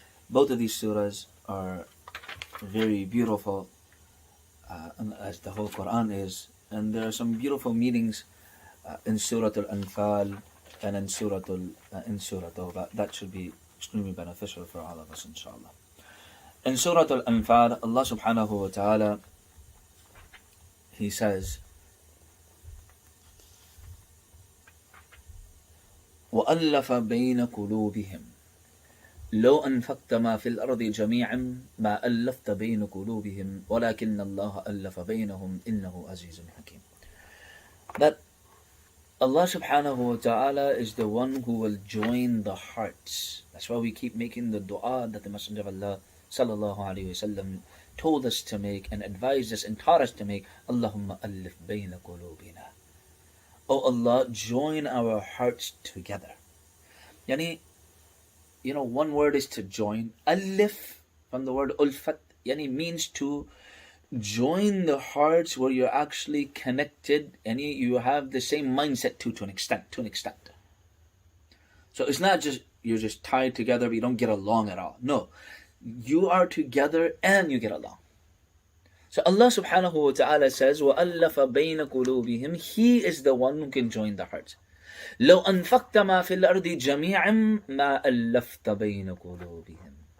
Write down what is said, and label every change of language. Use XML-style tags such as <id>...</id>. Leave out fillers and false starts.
<en>Both of these surahs are very beautiful, as the whole Quran is, and there are some beautiful meanings in Surah Al-Anfal and in Surah Tawbah. That should be extremely beneficial for all of us, inshallah. In Surah Al-Anfal, Allah subhanahu wa ta'ala, He says,</en> <ar>وَأَلَّفَ بَيْنَ قُلُوبِهِمْ لو أنفقت ما في الأرض جميعا ما ألفت بين قلوبهم ولكن الله ألف بينهم إنه عزيز حكيم.</ar> <en>That Allah subhanahu wa ta'ala is the one who will join the hearts. That's why we keep making the dua that the Messenger of Allah sallallahu alayhi wasallam told us to make and advised us and taught us to make.</en> <ar>Allahumma allif bayna qulubina.</ar> <en>Oh Allah, join our hearts together. Yani, one word is to join. Alif, from the word ulfat, means to join the hearts where you're actually connected and you have the same mindset to an extent. So it's not just you're just tied together but you don't get along at all. No, you are together and you get along. So Allah subhanahu wa ta'ala says,</en> <ar>وَأَلَّفَ بَيْنَ قُلُوبِهِمْ.</ar> <en>He is the one who can join the hearts.</en> <ar>لو أنفقت ما في الأرض جميعا ما ألفت بين قلوبهم.</ar>